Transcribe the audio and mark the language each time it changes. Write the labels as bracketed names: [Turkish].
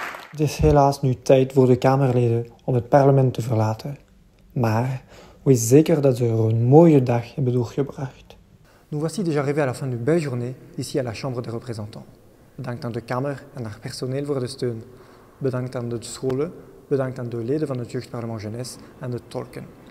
[Dutch] Het is helaas nu tijd voor de Kamerleden om het parlement te verlaten. Maar wees zeker dat ze er een mooie dag hebben doorgebracht. [French] Nous voici déjà arrivés à la fin d'une belle journée ici à la Chambre des représentants. [Dutch] Bedankt aan de Kamer en haar personeel voor de steun. Bedankt aan de scholen, bedankt aan de leden van het Jeugdparlement Jeunesse en de tolken.